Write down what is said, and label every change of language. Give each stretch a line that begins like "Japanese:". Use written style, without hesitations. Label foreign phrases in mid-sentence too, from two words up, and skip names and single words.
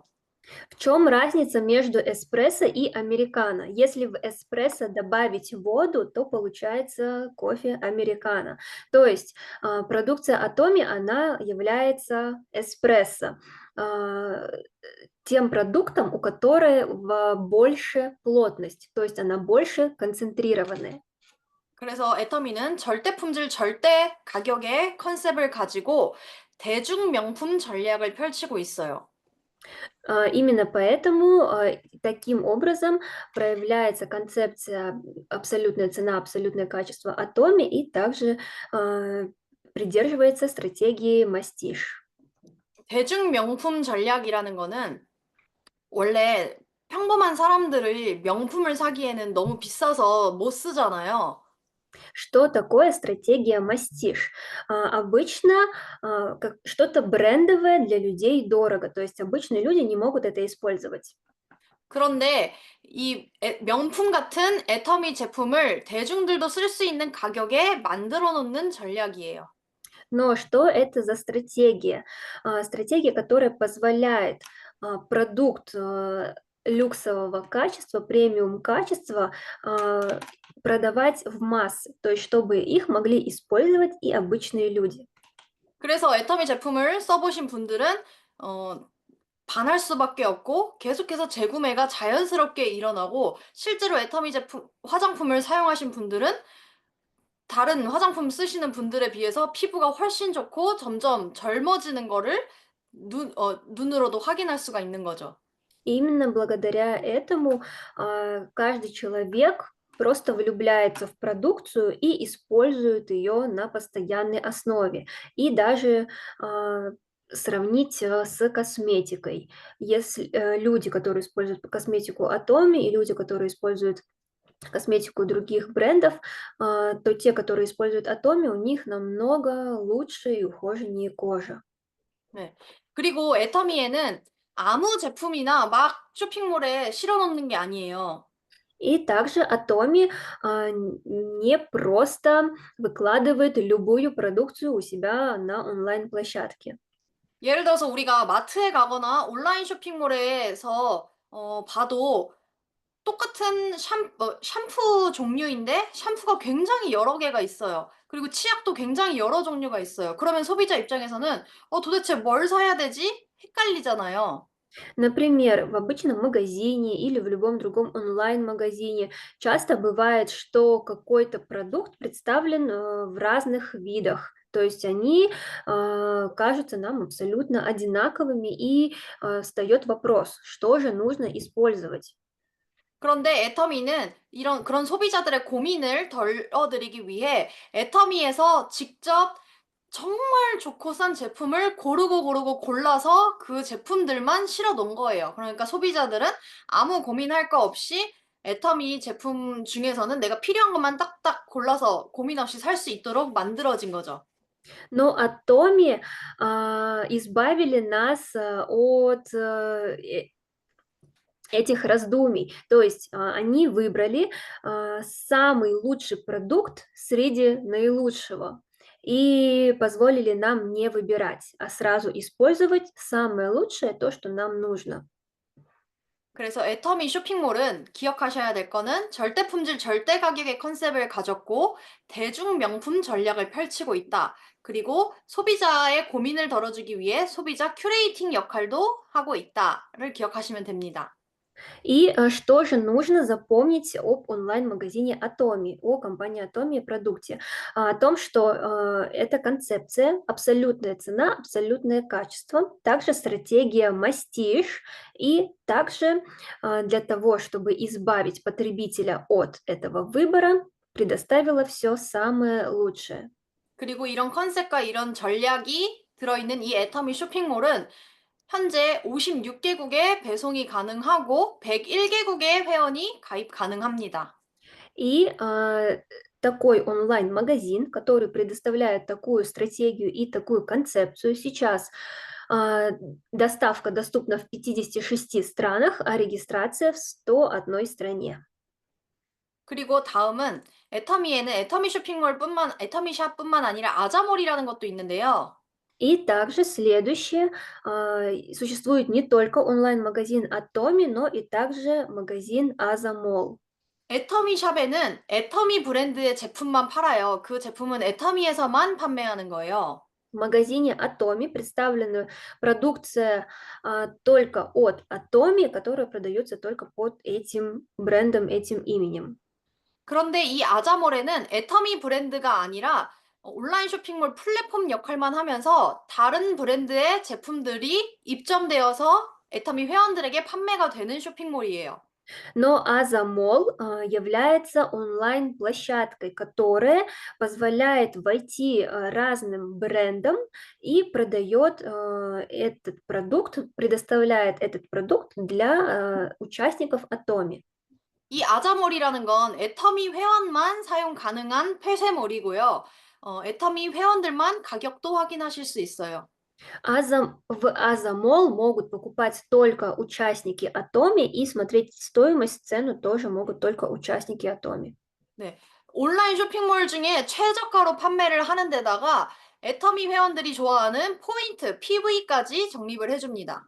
Russian: В чем разница между эспрессо и американо? Если в эспрессо добавить воду, то получается кофе американо. То есть продукция Atomi, она является эспрессо, а, тем продуктом, у которого больше плотность, то есть она больше концентрированная.
Korean: 그래서 애터미는 절대 품질, 절대 가격의 컨셉을 가지고 대중 명품 전략을 펼치고 있어요.
Russian: Именно поэтому таким образом проявляется концепция абсолютная цена, абсолютное качество Atomi и также придерживается стратегии мастиш.
Korean: 대중 명품 전략이라는 거는 원래 평범한 사람들이 명품을 사기에는 너무 비싸서 못 쓰잖아요.
Russian: Что такое стратегия мастиш? Обычно что-то брендовое для людей дорого, то есть обычные люди не могут это использовать.
Korean: 그런데 이 명품 같은 애터미 제품을 대중들도 쓸 수 있는 가격에 만들어 놓는 전략이에요.
Russian: Но что это за стратегия? Стратегия, которая позволяет продукт люксового качества, премиум качества продавать в массы, то есть чтобы их могли использовать и обычные люди.
Korean: 그래서 애터미 제품을 써보신 분들은 어, 반할 수밖에 없고 계속해서 재구매가 자연스럽게 일어나고 실제로 애터미 제품 화장품을 사용하신 분들은 다른 화장품 쓰시는 분들에 비해서 피부가 훨씬 좋고 점점 젊어지는 거를 눈으로도 확인할 수가 있는 거죠.
Russian: И именно благодаря этому каждый человек просто влюбляется в продукцию и использует ее на постоянной основе. И даже а, сравнить с косметикой. Если люди, которые используют косметику Atomy, и люди, которые используют косметику других брендов, то те, которые используют Atomy, у них намного лучше и ухоженнее кожа.
Korean: 네. 그리고 애터미에는 아무 제품이나 막 쇼핑몰에 실어 놓는 게 아니에요.
Russian: И также Atomy не просто выкладывает любую продукцию у себя на онлайн-площадке.
Korean: 예를 들어서 우리가 마트에 가거나 온라인 쇼핑몰에서 봐도 똑같은 샴푸 종류인데 샴푸가 굉장히 여러 개가 있어요. 그리고 치약도 굉장히 여러 종류가 있어요. 그러면 소비자 입장에서는 도대체 뭘 사야 되지? 헷갈리잖아요.
Russian: Например, в обычном магазине или в любом другом онлайн-магазине часто бывает, что какой-то продукт представлен в разных видах. То есть они кажутся нам абсолютно одинаковыми, и встает вопрос, что же нужно использовать.
Korean: 그런데 애터미는 그런 소비자들의 고민을 덜어드리기 위해 애터미에서 직접 정말 좋고 싼 제품을 고르고 골라서 그 제품들만 실어 놓은 거예요. 그러니까 소비자들은 아무 고민할 거 없이 애터미 제품 중에서는 내가 필요한 것만 딱딱 골라서 고민 없이 살 수 있도록 만들어진 거죠.
Russian: Но Atomy избавили нас от этих раздумий. То есть они выбрали самый лучший продукт среди наилучшего и позволили нам не выбирать, а сразу использовать самое лучшее, то, что нам нужно.
Korean: 그래서 애터미 쇼핑몰은 기억하셔야 될 거는 절대 품질 절대 가격의 컨셉을 가졌고 대중 명품 전략을 펼치고 있다. 그리고 소비자의 고민을 덜어주기 위해 소비자 큐레이팅 역할도 하고 있다를 기억하시면 됩니다.
Russian: И что же нужно запомнить об онлайн-магазине Atomy, о компании Atomy продукте? О том, что это концепция, абсолютная цена, абсолютное качество, также стратегия мастиш, и также для того, чтобы избавить потребителя от этого выбора, предоставила все самое лучшее.
Korean: 그리고 이런 컨셉과 이런 전략이 들어있는 이 애터미 쇼핑몰은 현재 56개국에 배송이 가능하고 101개국의 회원이 가입 가능합니다.
Russian: И такой онлайн-магазин, который предоставляет такую стратегию и такую концепцию, сейчас а, доставка доступна в 56 странах, а регистрация в 101 стране.
Korean: 그리고 다음은 애터미에는 애터미샵뿐만 아니라 아자몰이라는 것도 있는데요.
Russian: И также следующее, существует не только онлайн-магазин Atomy, но и также магазин Азамол.
Korean: 애터미샵에는 애터미 브랜드의 제품만 팔아요. 그 제품은 애터미에서만 판매하는 거예요.
Russian: В магазине Atomy представлена продукция только от Atomy, которая продается только под этим брендом, этим именем.
Korean: 그런데 이 아자몰에는 애터미 브랜드가 아니라 온라인 쇼핑몰 플랫폼 역할만 하면서 다른 브랜드의 제품들이 입점되어서 애터미 회원들에게 판매가 되는 쇼핑몰이에요.
Russian: Но Азамол является онлайн-площадкой, которая позволяет войти разным брендам и продает этот продукт, предоставляет этот продукт для участников Atomy.
Korean: 이 아자몰이라는 건 애터미 회원만 사용 가능한 폐쇄몰이고요. 애터미 회원들만 가격도 확인하실 수 있어요.
Russian: В Азамол могут покупать только участники Атоми и смотреть стоимость, цену тоже могут только участники Атоми.
Korean: 네. 온라인 쇼핑몰 중에 최저가로 판매를 하는 데다가 애터미 회원들이 좋아하는 포인트, PV까지 적립을 해줍니다.